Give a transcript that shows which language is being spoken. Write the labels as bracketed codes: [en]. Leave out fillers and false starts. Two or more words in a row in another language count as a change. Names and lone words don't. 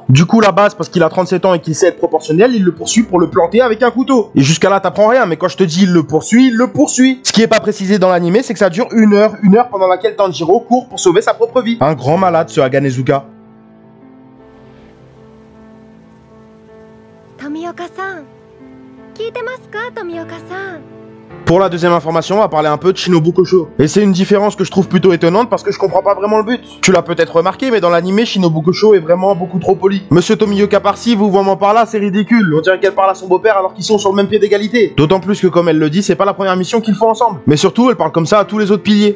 [fr] Du coup, la base, parce qu'il a 37 ans et qu'il sait être proportionnel, il le poursuit pour le planter avec un couteau. Et jusqu'à là, t'apprends rien, mais quand je te dis il le poursuit, il le poursuit. Ce qui est pas précisé dans l'anime, c'est que ça dure une heure pendant laquelle Tanjiro court pour sauver sa propre vie. Un grand malade, ce Aganezuka. [ja] Tomioka-san, 聞いてますか、Tomioka-san? [fr] Pour la deuxième information, on va parler un peu de Shinobu Kosho. Et c'est une différence que je trouve plutôt étonnante parce que je comprends pas vraiment le but. Tu l'as peut-être remarqué, mais dans l'anime, Shinobu Kosho est vraiment beaucoup trop poli. Monsieur Tomioka par-ci, vous vraiment par-là, c'est ridicule. On dirait qu'elle parle à son beau-père alors qu'ils sont sur le même pied d'égalité. D'autant plus que comme elle le dit, c'est pas la première mission qu'ils font ensemble. Mais surtout, elle parle comme ça à tous les autres piliers.